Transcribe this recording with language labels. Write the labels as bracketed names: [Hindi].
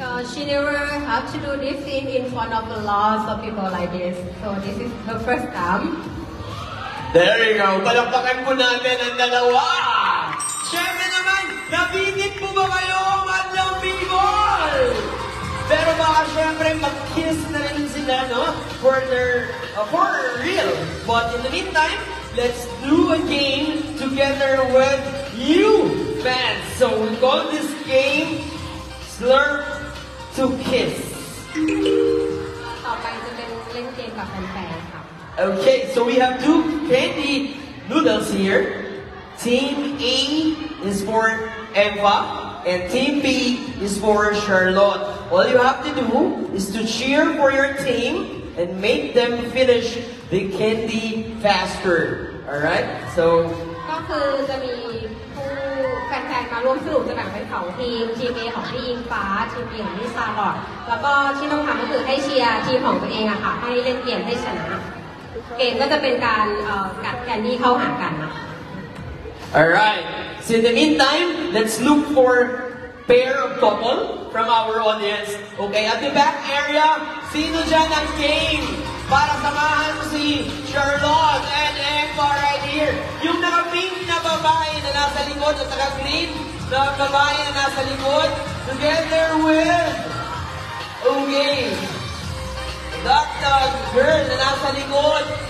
[English] She never had to do this in front of a lot of people like this. So this is her first time. There you go. [Filipino] Palakpakan po natin ang dalawa. Siyempre naman, nabingit po ba kayo, madlang people? Pero baka siyempre mag-kiss na rin sila, no? [English] For real. But in the meantime, let's do a game together with you, fans. So we call this game Slurp to Kiss. [Thai] ต่อไปจะเป็นเล่นเกมกับแฟนๆค่ะ [English] Okay, so we have two candy noodles here. Team A is for Eva, and Team B is for Charlotte. All you have to do is to cheer for your team and make them finish the candy faster. Alright? So [Thai] ก็คือจะมีผู้แฟนๆมาร่วมสนุกจะแบ่งเป็น2ทีม ทีม A ของพี่อิงฟ้า ทีม B ของพี่ซาลอตแล้วก็ที่ต้องทำก็คือให้เชียร์ทีมของตัวเองอะค่ะให้เล่นเกมให้ชนะเกมก็จะเป็นการกัดแคนดี้เข้าหากันนะคะ [English] Alright, so in the meantime, let's look for pair of couple from our audience. Okay, at the back area, [Filipino] sino dyan ang game para samahan si [English] Charlotte and Eva right here? [Filipino] Yung naka-pink na babae na nasa likod at naka-green na babae na nasa likod, [English] together with, okay, that girl [Filipino] na nasa likod.